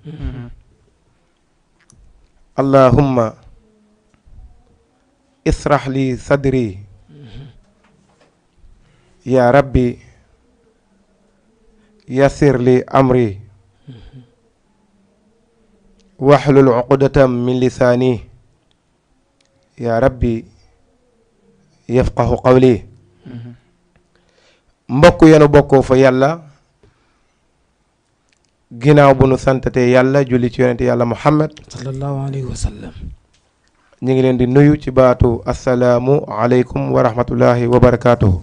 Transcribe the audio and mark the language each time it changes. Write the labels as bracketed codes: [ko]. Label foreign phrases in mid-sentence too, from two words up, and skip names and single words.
[ar] اللهم اشرح لي صدري يا ربي يسر لي أمري واحلل عقدة من لساني يا ربي يفقه قولي [wo] mbokk yenu bokkoo fa yàlla ginnaaw bu nu santatee yàlla julli ci yonente yàlla Muhammad [ar] صلى الله عليه وسلم [wo] ñu ngi leen di nuyu ci baatu [ar] السلام عليكم ورحمة الله وبركاته.